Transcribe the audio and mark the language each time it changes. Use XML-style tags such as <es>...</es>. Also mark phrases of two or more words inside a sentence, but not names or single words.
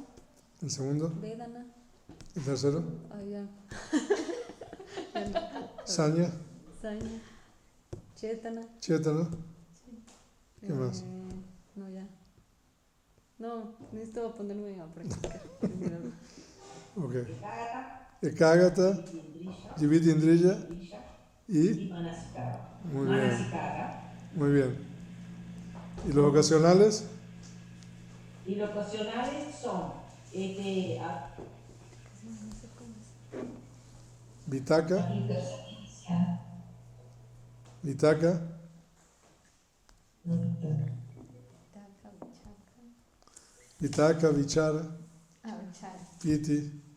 <es>¿El segundo? Vedana. ¿El tercero? Ah, ya. Saña,</es> <pi>Saña. Chetana.</pi> <es>Chetana. ¿Qué más? No, ya. No, necesito ponerme a practicar. Ok.</es> <pi>Ekagata, Jivitindriya</pi> <es>y... Muy bien. Muy bien. ¿Y los ocasionales? Y los ocasionales son</es> <pi>Vitaka, Vitaka, Vitaka, Vichara, Piti.</pi>